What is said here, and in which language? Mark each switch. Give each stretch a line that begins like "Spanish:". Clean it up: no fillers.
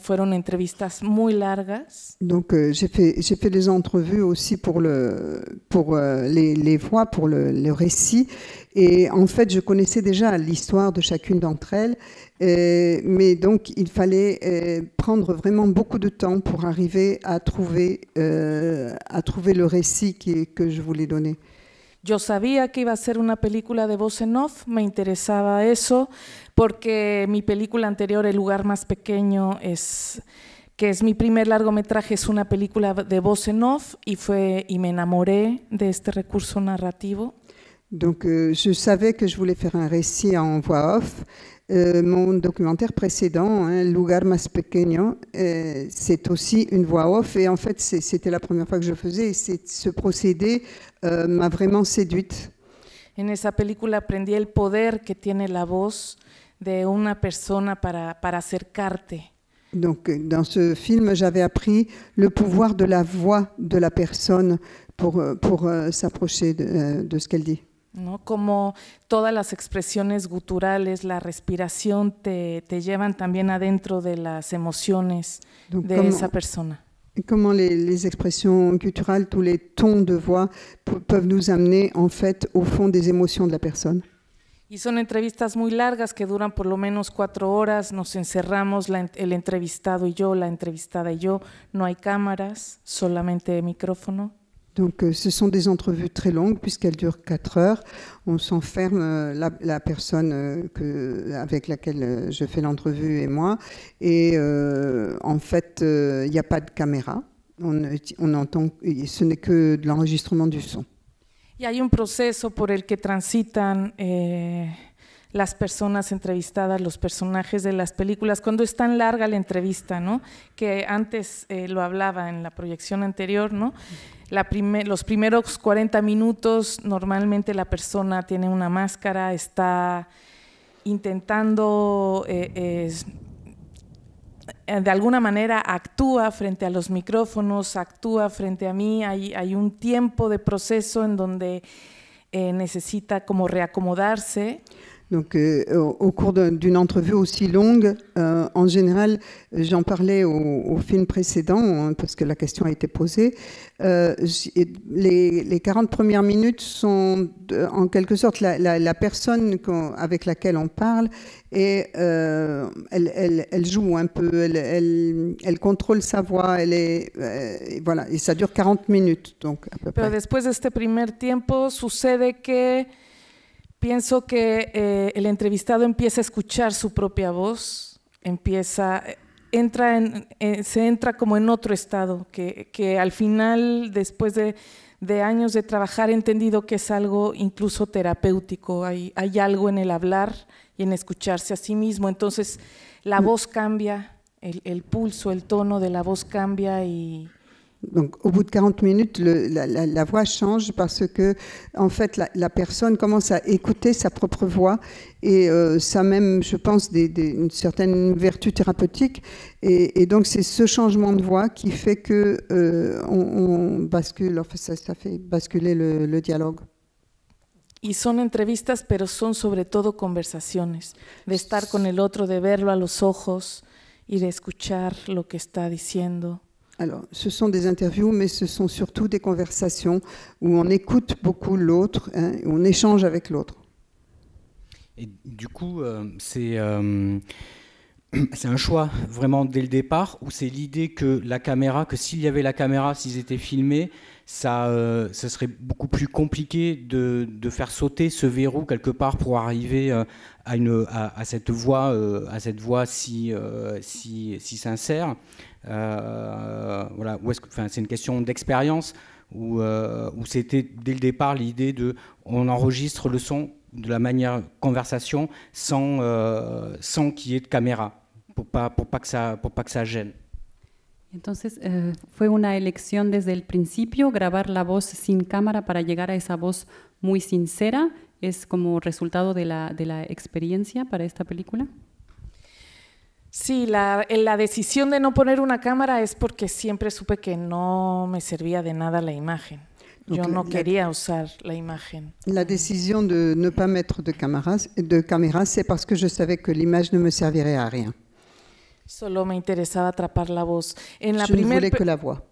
Spanish: Fueron entrevistas muy largas.
French: Donc j'ai fait des entrevues aussi pour les voix, pour le récit. Et en fait, je connaissais déjà l'histoire de chacune d'entre elles, mais donc il fallait prendre vraiment beaucoup de temps pour arriver à trouver le récit que je voulais donner.
Spanish: Yo sabía que iba a ser una película de voz en off, me interesaba eso, porque mi película anterior, El lugar más pequeño, que es mi primer largometraje, es una película de voz en off y me enamoré de este recurso narrativo.
French: Donc je savais que je voulais faire un récit en voix off. Mon documentaire précédent, El lugar más pequeño, c'est aussi une voix off. Et en fait, c'était la première fois que je faisais. Et ce procédé m'a vraiment séduite.
Spanish: En esa película aprendí el poder que tiene la voz de una persona para acercarte.
French: Donc dans ce film, j'avais appris le pouvoir de la voix de la personne pour s'approcher de ce qu'elle dit.
Spanish: ¿No? Como todas las expresiones guturales, la respiración te llevan también adentro de las emociones de esa persona.
French: Comment les expressions gutturales, tous les tons de voix peuvent nous amener en fait au fond des émotions de la personne.
Spanish: Y son entrevistas muy largas que duran por lo menos 4 horas, nos encerramos el entrevistado y yo, la entrevistada y yo, no hay cámaras, solamente micrófono.
French: Donc ce sont des entrevues très longues puisqu'elles durent 4 heures. On s'enferme, la personne avec laquelle je fais l'entrevue et moi. Et en fait, il n'y a pas de caméra. On entend, ce n'est que de l'enregistrement du son.
Spanish: Y hay un proceso por el que transitan las personas entrevistadas, los personajes de las películas, cuando es tan larga la entrevista, ¿no? Que antes lo hablaba en la proyección anterior, ¿no? Los primeros 40 minutos normalmente la persona tiene una máscara, está intentando, de alguna manera actúa frente a los micrófonos, actúa frente a mí, hay un tiempo de proceso en donde necesita como reacomodarse.
French: Donc, au cours d'une entrevue aussi longue, en général, j'en parlais au film précédent, parce que la question a été posée, les 40 premières minutes sont en quelque sorte la personne avec laquelle on parle, et elle joue un peu, elle contrôle sa voix, voilà, et ça dure 40 minutes. Donc, à peu
Spanish: Pero
French: près.
Spanish: después de este primer tiempo sucede que pienso que el entrevistado empieza a escuchar su propia voz, se entra como en otro estado, que al final, después de años de trabajar, he entendido que es algo incluso terapéutico, hay algo en el hablar y en escucharse a sí mismo, entonces la voz cambia, el pulso, el tono de la voz cambia y
French: Donc, au bout de 40 minutes, la voix change parce que, en fait, la personne commence à écouter sa propre voix et ça même, je pense, une certaine vertu thérapeutique. Et donc, c'est ce changement de voix qui fait que on bascule, enfin, ça fait basculer le dialogue. Y son entrevistas, pero son sobre todo conversaciones, de estar con el otro, de verlo a los ojos y de escuchar lo que está diciendo. Alors, ce sont des interviews, mais ce sont surtout des conversations où on écoute beaucoup l'autre, hein, on échange avec l'autre. Et du coup, c'est un choix vraiment dès le départ, où c'est l'idée que la caméra, que s'il y avait la caméra, s'ils étaient filmés, ça serait beaucoup plus compliqué de faire sauter ce verrou quelque part pour arriver à cette voix si sincère. Voilà, c'est une question d'expérience où c'était dès le départ l'idée de on enregistre le son de la manière conversation sans qu'il y ait de caméra pour pas que ça gêne.
Spanish: Entonces, fue una elección desde el principio, grabar la voz sin cámara para llegar a esa voz muy sincera. ¿Es como resultado de la experiencia para esta película? Sí, la decisión de no poner una cámara es porque siempre supe que no me servía de nada la imagen. Yo no quería usar la imagen.
French: La décision de ne pas mettre de caméra, c'est parce que je savais que l'image ne me servirait à rien.
Spanish: Solo me interesaba atrapar la voz.
French: Je ne voulais que la voix.